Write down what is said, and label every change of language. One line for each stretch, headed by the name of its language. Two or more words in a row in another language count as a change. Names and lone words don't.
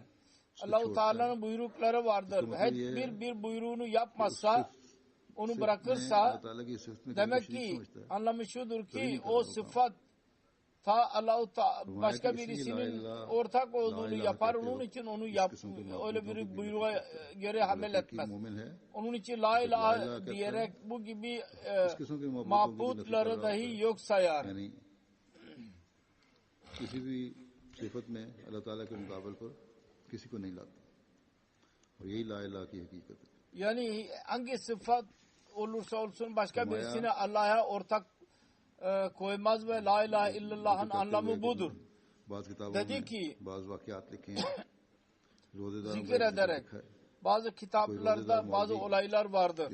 Turkish: Allah-u Teala'nın buyrukları vardır. Bir buyruğunu yapmazsa, onu bırakırsa demek ki anlamı şudur ki o sıfat Allah-u Teala başka birisinin ortak olduğunu yapar. Onun için onu öyle bir buyruğa göre amel etmez. Onun için
Arabic: لا إله
Turkish: diyerek bu gibi mabutları dahi yok sayar.
Hindi: Yani किसी भी सिफत में अल्लाह ताला के मुकाबले पर किसी को नहीं लाता और यही
Arabic: لا إله
Hindi: की हकीकत है.
Turkish: Yani hangi sıfat olursa olsun başka birisine Allah'a ortak koymaz ve
Arabic: لا إله إلا الله
Turkish: anlamı budur. Dedi ki zikir ederek bazı kitaplarda bazı olaylar vardır.